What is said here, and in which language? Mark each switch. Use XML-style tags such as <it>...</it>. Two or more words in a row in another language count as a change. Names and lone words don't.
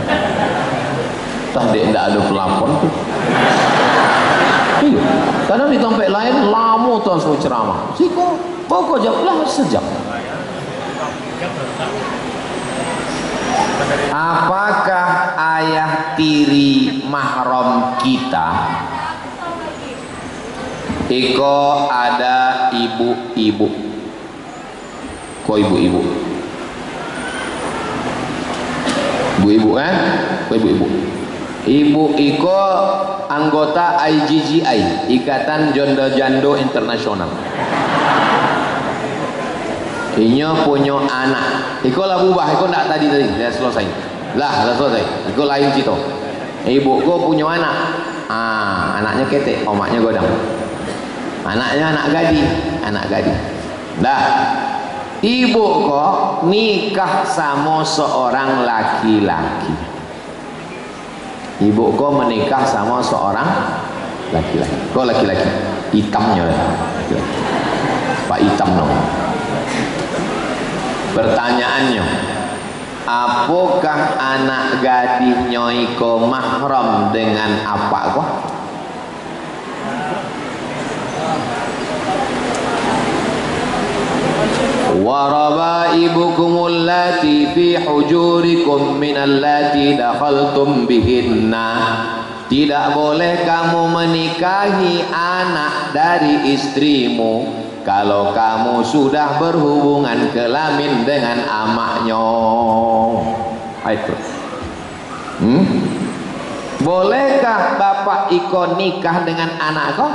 <id>Tadi tidak ada pelapon tuh. Iya, kadang di tempat lain lama tuh semua ceramah.</id> <min>Siko pokok jam lah sejam.</min> <id>Apakah ayah tiri mahram kita?</id> <min>Iko ada ibu-ibu. Kok ibu-ibu? Ibu-ibu kan? Kok ibu-ibu? Ibu Iko anggota IGGI, Ikatan Jondo Jando Internasional. Inyo punya anak. Iko lah bubah, Iko ndak tadi dah selesai. Dah selesai. Iko lain cito. Ibu ko punya anak. Anaknya ketek, omaknya godang. Anaknya anak gadi. Dah.</min> <id>Ibu kok nikah sama seorang laki-laki. Ibu kok menikah sama seorang laki-laki. Kok laki-laki? Hitamnya lah. Pak hitam dong. Pertanyaannya, apakah anak gadisnya iko mahram dengan apa kok?</id> <ar>وربائبكم اللاتي في حجوركم من اللاتي دخلتم بهن.</ar> <id>Tidak boleh kamu menikahi anak dari istrimu kalau kamu sudah berhubungan kelamin dengan amaknya. Itu. Bolehkah bapak iko nikah dengan anak kau?</id>